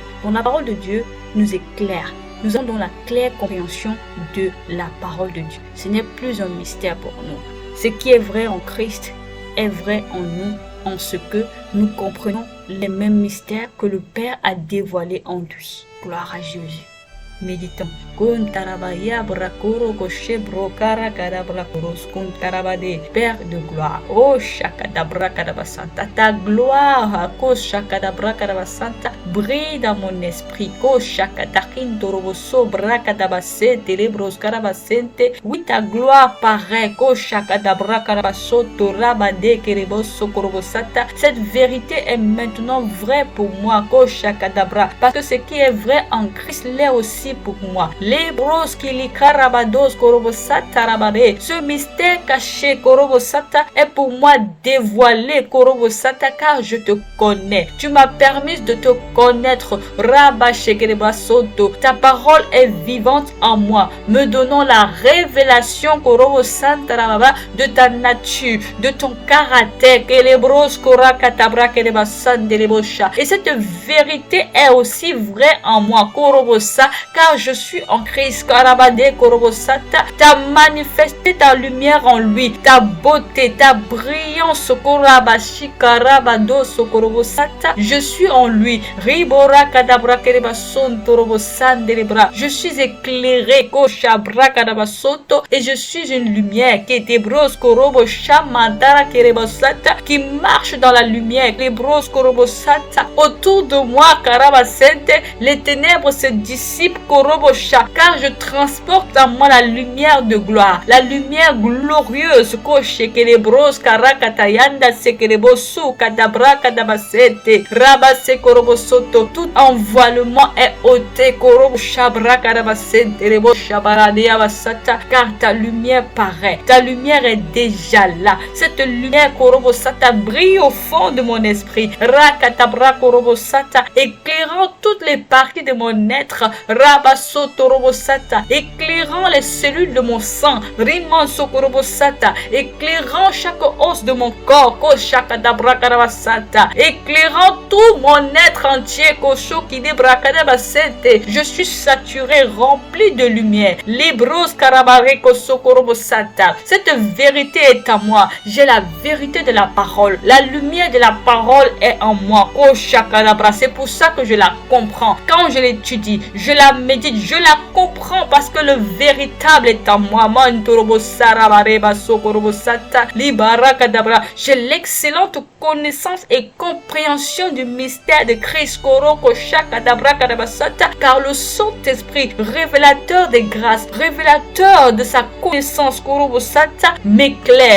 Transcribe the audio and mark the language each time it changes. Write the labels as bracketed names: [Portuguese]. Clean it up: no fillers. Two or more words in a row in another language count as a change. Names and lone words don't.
[French] Donc la parole de Dieu nous éclaire. Nous avons donc la claire compréhension de la parole de Dieu. Ce n'est plus un mystère pour nous. Ce qui est vrai en Christ est vrai en nous, en ce que nous comprenons les mêmes mystères que le Père a dévoilés en lui. Gloire à Jésus. Méditons. Kuntarabaya brakuro koshe brokara kadabra kuros kuntarabade. Père de gloire, oh shakadabra kadabasanta, ta gloire, ko shakadabra kadabasanta, brille dans mon esprit, ko shakadakin toroboso brakadabase telebros kadabasente. Oui, ta gloire paraît, ko shakadabra kadabaso torabade kereboso korobosata. Cette vérité est maintenant vraie pour moi, ko shakadabra, parce que ce qui est vrai en Christ l'est aussi pour moi. Lebros kili karabados korobosata rabade. Ce mystère caché korobosata est pour moi dévoilé korobosata, car je te connais. Tu m'as permis de te connaître. Rabashekerebasoto. Ta parole est vivante en moi, me donnant la révélation korobosata rababa de ta nature, de ton caractère. Kelebros korakatabra kerebasandelebosha. Et cette vérité est aussi vraie en moi korobosa, car je suis en Christ. Karabade korobosata. Tu as manifesté ta lumière en lui, ta beauté, ta brillance. Korabashi karabado sokorobosata. Je suis en lui. Ribora kadabra kerebason torobosandelebra. Je suis éclairé koshabra kadabasoto, et je suis une lumière qui est bros korobosha mandara kerebosata, qui marche dans la lumière. Les bros korobosata. Autour de moi karabasente, les ténèbres se dissipent korobosha, car je transporte en moi la lumière de gloire, la lumière glorieuse. Koshe kelebros karakatayanda sekelebosu kadabra kadabasete rabase korobosoto. Tout envoilement est ôté koroboshabra kadabasete rebo shabaradea basata, car ta lumière paraît, ta lumière est déjà là. Cette lumière korobosata brille au fond de mon esprit, rakatabra korobosata, éclairant toutes les parties de mon être, rabasoto robosata, éclairant les cellules de mon sang, rimanso korobosata, éclairant chaque os de mon corps, koshakadabra karabasata, éclairant tout mon être entier, koshokidebrakadabasete. Je suis saturé, rempli de lumière. Libros karabare kosokorobosata. Cette vérité est à moi. J'ai la vérité de la parole. La lumière de la parole est en moi. Koshakadabra. C'est pour ça que je la comprends. Quand je l'étudie, je la médite, je la comprends, parce que le véritable est en moi. J'ai l'excellente connaissance et compréhension du mystère de Christ, car le Saint-Esprit, révélateur des grâces, révélateur de sa connaissance, m'éclaire.